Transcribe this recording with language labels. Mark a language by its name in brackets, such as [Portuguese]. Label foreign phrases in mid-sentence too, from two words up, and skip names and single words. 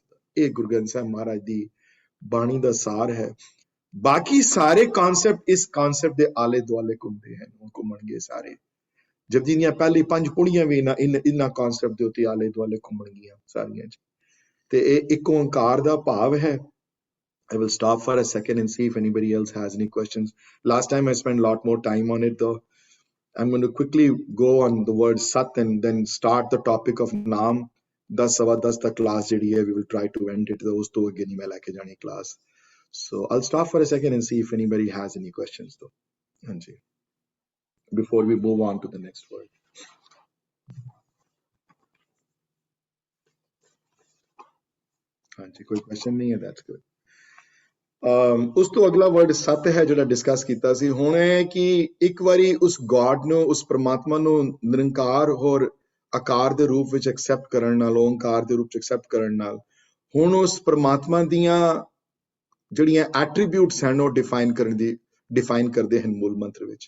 [Punjabi] ਇਹ ਗੁਰੂ ਗ੍ਰੰਥ ਸਾਹਿਬ ਮਹਾਰਾਜ ਦੀ ਬਾਣੀ ਦਾ ਸਾਰ ਹੈ। ਬਾਕੀ ਸਾਰੇ ਕਨਸੈਪਟ ਇਸ ਕਨਸੈਪਟ ਦੇ ਆਲੇ ਦੁਆਲੇ ਘੁੰਮਦੇ ਹਨ, ਘੁੰਮਣਗੇ ਸਾਰੇ। ਜਪਜੀ ਦੀਆਂ ਪਹਿਲੀ 5 ਪੁੜੀਆਂ ਵੀ ਇਹਨਾਂ ਕਨਸੈਪਟ ਦੇ ਉੱਤੇ ਆਲੇ ਦੁਆਲੇ ਘੁੰਮਣਗੀਆਂ ਸਾਰੀਆਂ ਚ। ਤੇ ਇਹ ਇੱਕ ਓੰਕਾਰ ਦਾ ਭਾਵ ਹੈ। [English] I will stop for a second and see if anybody else has any questions. Last time I spent a lot more time on it though. I'm going to quickly go on the word Sat and then start the topic of Naam. 10:15 [Punjabi] ਤੱਕ class ਜਿਹੜੀ ਹੈ [English] we will try to end it. [Punjabi] ਉਸ ਤੋਂ ਅੱਗੇ ਨਹੀਂ ਮੈਂ ਲੈ ਕੇ ਜਾਣੀ class. [English] So I'll stop for a second and see if anybody has any questions though. [Punjabi] ਹਾਂਜੀ। [English] before we move on to the next word. [Punjabi] ਹਾਂਜੀ, ਕੋਈ ਕੁਐਸਚਨ ਨਹੀਂ ਹੈ, [English] that's good. [Punjabi] ਉਸ ਤੋਂ ਅਗਲਾ ਵਰਡ ਸਤ ਹੈ ਜਿਹੜਾ ਡਿਸਕਸ ਕੀਤਾ ਸੀ। ਹੁਣ ਇਹ ਕਿ ਇੱਕ ਵਾਰੀ ਉਸ ਗॉड ਨੂੰ, ਉਸ ਪ੍ਰਮਾਤਮਾ ਨੂੰ ਨਿਰੰਕਾਰ ਹੋਰ ਆਕਾਰ ਦੇ ਰੂਪ ਵਿੱਚ ਐਕਸੈਪਟ ਕਰਨ ਨਾਲ, ਓਂਕਾਰ ਦੇ ਰੂਪ ਚ ਐਕਸੈਪਟ ਕਰਨ ਨਾਲ, ਹੁਣ ਉਸ ਪ੍ਰਮਾਤਮਾ ਦੀਆਂ ਜਿਹੜੀਆਂ ਐਟਰੀਬਿਊਟਸ ਹਨ ਉਹ ਡਿਫਾਈਨ ਕਰਦੇ ਹਨ ਮੂਲ ਮੰਤਰ ਵਿੱਚ।